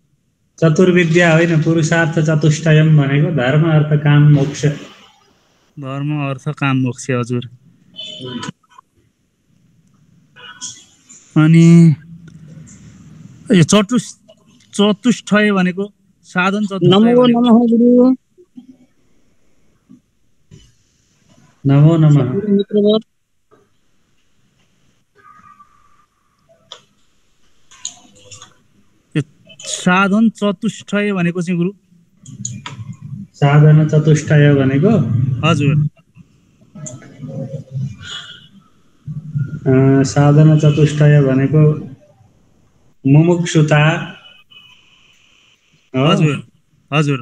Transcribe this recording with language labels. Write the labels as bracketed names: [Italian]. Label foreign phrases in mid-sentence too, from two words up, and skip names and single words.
[Nepali] चतुर्विद्या होइन [Sanskrit] पुरुषार्थ चतुष्टयम [Nepali] भनेको धर्म अर्थ काम मोक्ष हजुर अनि यो चतुष्टय भनेको साधन [Sanskrit] नमो नमः [Nepali] साधन चतुष्टय भनेको चाहिँ गुरु साधन चतुष्टय भनेको हजुर साधन चतुष्टय भनेको मुमुक्षुता हजुर हजुर